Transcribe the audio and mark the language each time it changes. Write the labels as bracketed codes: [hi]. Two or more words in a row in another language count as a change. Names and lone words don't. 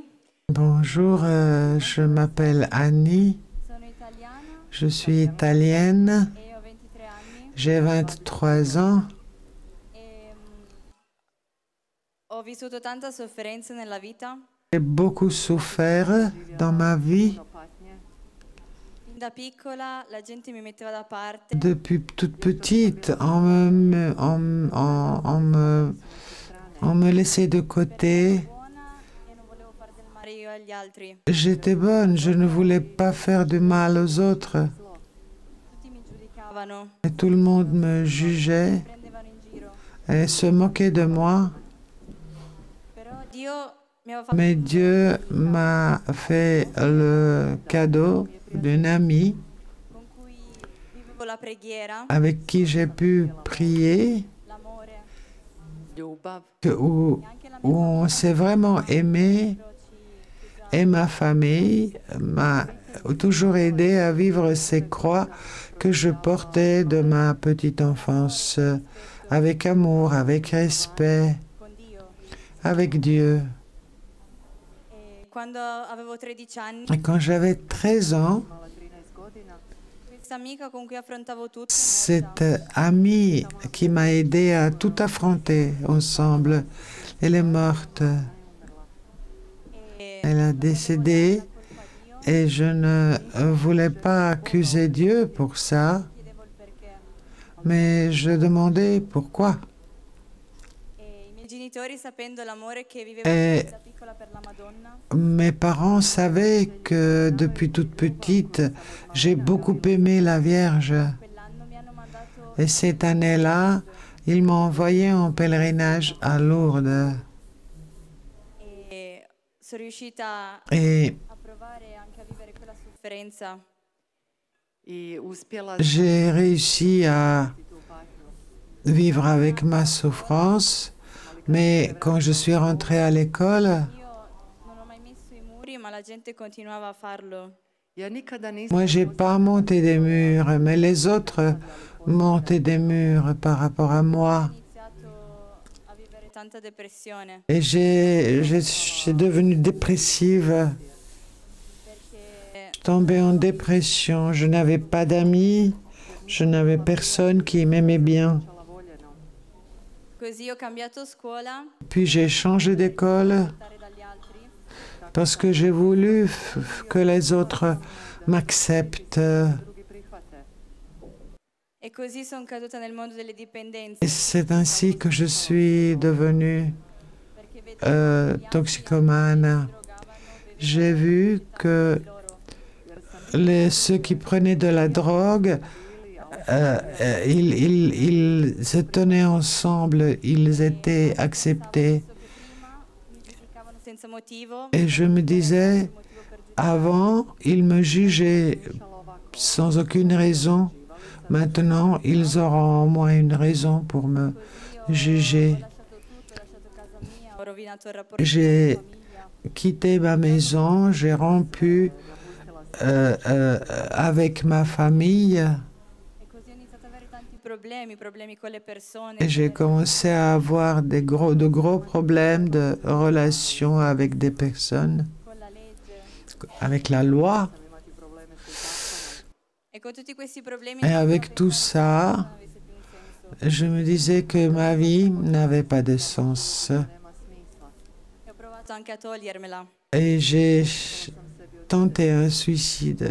[fr] Bonjour, je m'appelle Annie, [it] Sono italiana [fr] je suis italienne, [it] e ho 23 anni. [fr] j'ai 23 ans. [it] Ho vissuto tanta sofferenza nella vita. [fr] J'ai beaucoup souffert dans ma vie. [it] Fin da piccola la gente mi metteva da parte. [fr] Depuis toute petite, on me laissait de côté. [it] Buona e non volevo far del male io agli altri. [fr] J'étais bonne, je ne voulais pas faire du mal aux autres. [it] Tutti mi giudicavano, [fr] Et tout le monde me jugeait [it] mi prendevano in giro. [fr] et se moquait de moi. [it] Però Dio mi aveva fatto [fr] Mais Dieu m'a fait le cadeau d'une amie [it] con cui vivevo la preghiera, [fr] avec qui j'ai pu prier, [it] l'amore [hr] ljubav, [fr] où on s'est vraiment aimé. Et ma famille m'a toujours aidé à vivre ces croix que je portais de ma petite enfance, avec amour, avec respect, [it] con Dio. [fr] avec Dieu. [it] E quando avevo 13 anni, [fr] Et quand j'avais 13 ans, [it] questa amica con cui affrontavo tutto [fr] cette amie qui m'a aidé à tout affronter ensemble, elle est morte. [it] e [fr] Elle a décédé et je ne voulais pas accuser Dieu pour ça, [it] chiedevo il perché. [fr] mais je demandais pourquoi. [it] E i miei genitori, sapendo l'amore che vivevo E- da piccola per la Madonna, [fr] Mes parents savaient que depuis toute petite, j'ai beaucoup aimé la Vierge. [it] quell'anno mi hanno mandato [fr] Et cette année-là, ils m'ont envoyé en pèlerinage à Lourdes. [it] e sono riuscita [fr] Et [it] a provare anche a vivere quella sofferenza. [hr] i uspjela [fr] j'ai réussi à vivre avec ma souffrance. Mais quand je suis rentrée à l'école, [it] Io non ho mai messo i muri, ma la gente continuava a farlo. [hr] ja nikada nisam [fr] moi, j'ai pas monté des murs, mais les autres montaient des murs par rapport à moi. [it] Ho iniziato a vivere tanta depressione [fr] Et j'ai devenu dépressive. [it] perché [fr] Tombée en dépression. Je n'avais pas d'amis, je n'avais personne qui m'aimait bien. [it] così ho cambiato scuola [fr] Puis j'ai changé d'école [it] stare dagli altri [fr] parce que j'ai voulu que les autres m'acceptent. [it] e così sono caduta nel mondo delle dipendenze [fr] Et c'est ainsi que je suis devenue [it] perché vedevo [fr] toxicomane. [it] drogavano, [fr] J'ai vu que ceux qui prenaient de la drogue, ils se tenaient ensemble, ils étaient acceptés. [it] prima mi giudicavano senza motivo, [fr] Et je me disais, [it] motivo per giudicare. [fr] avant, ils me jugeaient sans aucune raison. Maintenant, ils auront au moins une raison pour me juger. [it] Ho lasciato tutto, ho lasciato casa mia, ho rovinato il rapporto [fr] J'ai [it] con la famiglia. [fr] quitté ma maison, j'ai rompu avec ma famille [it] E così ho iniziato ad avere tanti problemi con le persone, [fr] et j'ai commencé à avoir de gros problèmes de relations avec des personnes, [it] con la legge. [fr] avec la loi. Et avec tout ça, je me disais que ma vie n'avait pas de sens. Et j'ai tenté un suicide.